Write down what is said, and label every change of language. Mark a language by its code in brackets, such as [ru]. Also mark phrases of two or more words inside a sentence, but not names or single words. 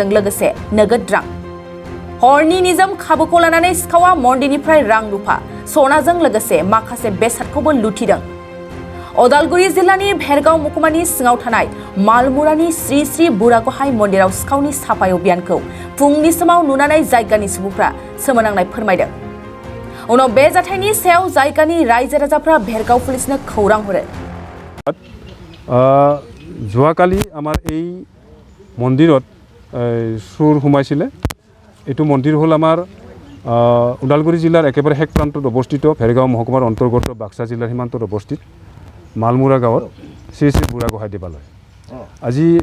[brx] लोगोसे नगद रां हरनि निजोम खाबुखौ लानानै सिखावा मन्दिरनिफ्राय रां रुफा सनाजों लोगोसे माखासे बेसादखौबो लुथिदों अदालगुरि जिल्लानि भेरगाव महकुमानि सिङाव थानाय मालमुरानि श्री श्री बुरागहाय मन्दिराव सिखावनि साफाय अभियानखौ फुंनि समाव नुनानै जायगानि सुबुंफ्रा सोमोनांनाय फोरमायदों उनाव बे जाथायनि सायाव जायगानि रायजो राजाफ्रा भेरगाव पुलिसनो खौरां हरो [as] যোৱাকালি আমাৰ এই মন্দিৰত চুৰ সোমাইছিলে এইটো মন্দিৰ হ'ল আমাৰ ওদালগুৰি জিলাৰ একেবাৰে শেষ প্ৰান্তত অৱস্থিত ভেৰগাঁও মহকুমাৰ অন্তৰ্গত বাক্সা জিলাৰ সীমান্তত অৱস্থিত মালমুৰা গাঁৱত শ্ৰী শ্ৰী বুঢ়াগোহাঁই দেৱালয় আজি